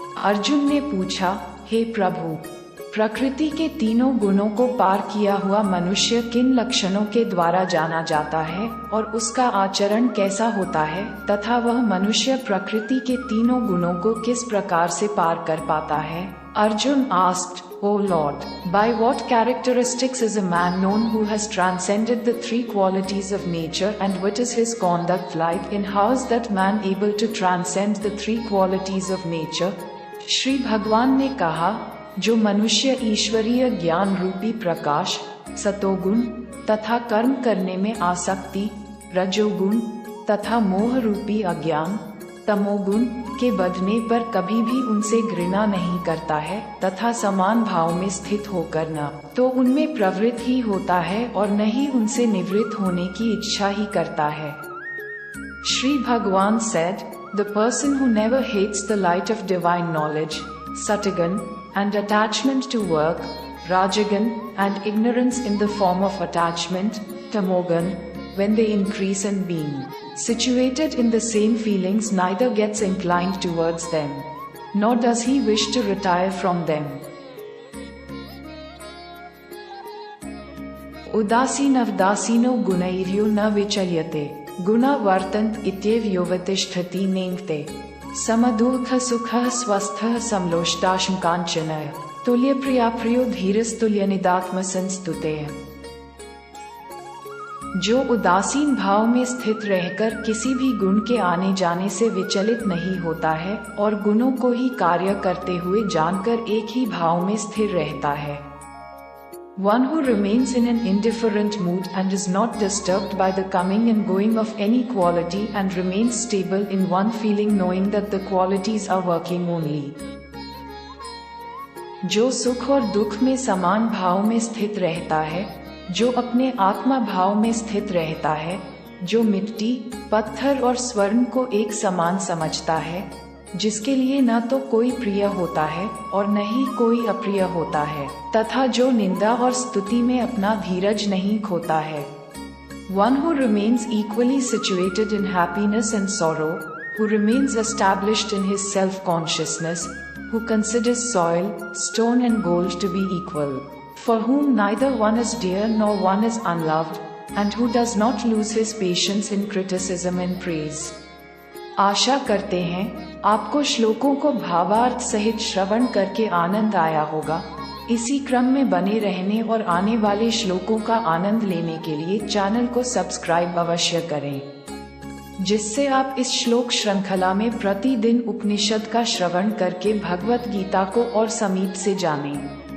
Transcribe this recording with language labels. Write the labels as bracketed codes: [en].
[hi] अर्जुन ने पूछा, हे प्रभु, प्रकृति के तीनों गुणों को पार किया हुआ मनुष्य किन लक्षणों के द्वारा जाना जाता है और उसका आचरण कैसा होता है तथा वह मनुष्य प्रकृति के तीनों गुणों को किस प्रकार से पार कर पाता है। [en] Arjun asked, O Lord, by what characteristics is a man known who has transcended the three qualities of nature, and what is his conduct like, and how is that man able to transcend the three qualities of nature? [hi] Shri भगवान ने कहा, जो मनुष्य ईश्वरीय ज्ञान रूपी प्रकाश, सतोगुण तथा कर्म करने में आसक्ति, रजोगुण तथा मोह रूपी अज्ञान, तमोगुण के बढ़ने पर कभी भी उनसे घृणा नहीं करता है तथा समान भाव में स्थित होकर न तो उनमें प्रवृत्त ही होता है और न ही उनसे निवृत्त होने की इच्छा ही करता है। [en] Shri Bhagwan said, the person who never hates the light of divine knowledge, satagan, and attachment to work, rajagan, and ignorance in the form of attachment, tamogan, when they increase in being situated in the same feelings, neither gets inclined towards them, nor does he wish to retire from them. [sa] उदासीनवदासीनो गुणैर्यो न विचल्यते गुणा वर्तन्त इत्येव योवतिष्ठति नेङ्गते समदुःख सुखः स्वस्थः समलोष्टाशंकाञ्चनः तुल्यप्रियाप्रियो धीरस्तुल्यनिदात्मसंस्तुतेः। [hi] जो उदासीन भाव में स्थित रहकर किसी भी गुण के आने जाने से विचलित नहीं होता है और गुणों को ही कार्य करते हुए जानकर एक ही भाव में स्थिर रहता है। [en] One who remains in an indifferent mood and is not disturbed by the coming and going of any quality and remains stable in one feeling knowing that the qualities are working only. [hi] जो सुख और दुख में समान भाव में स्थित रहता है, जो अपने आत्मा भाव में स्थित रहता है, जो मिट्टी, पत्थर और स्वर्ण को एक समान समझता है, जिसके लिए न तो कोई प्रिय होता है और न ही कोई अप्रिय होता है, तथा जो निंदा और स्तुति में अपना धीरज नहीं खोता है। [en] One who remains equally situated in happiness and sorrow, who remains established in his self-consciousness, who considers soil, stone and gold to be equal, for whom neither one is dear nor one is unloved, and who does not lose his patience in criticism and praise. [hi] आशा करते हैं आपको श्लोकों को भावार्थ सहित श्रवण करके आनंद आया होगा। इसी क्रम में बने रहने और आने वाले श्लोकों का आनंद लेने के लिए चैनल को सब्सक्राइब अवश्य करें, जिससे आप इस श्लोक श्रृंखला में प्रतिदिन उपनिषद का श्रवण करके भगवत गीता को और समीप से जानें।